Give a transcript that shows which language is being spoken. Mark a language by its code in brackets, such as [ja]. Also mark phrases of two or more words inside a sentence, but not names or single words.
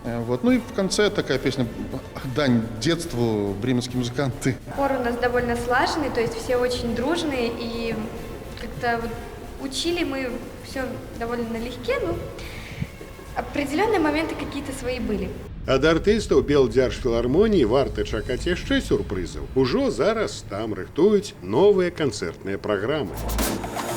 [ru] Ну и в конце такая песня «Дань детству», бременские музыканты. Хор у нас довольно слаженный, то есть все очень дружные, и как-то вот учили мы все довольно налегке, но определенные моменты какие-то свои были. [be] Ад артыстаў Белдзяржфілармоніі варта чакаць яшчэ сюрпрызаў. Ужо зараз там рыхтуюць новыя канцэртныя праграмы.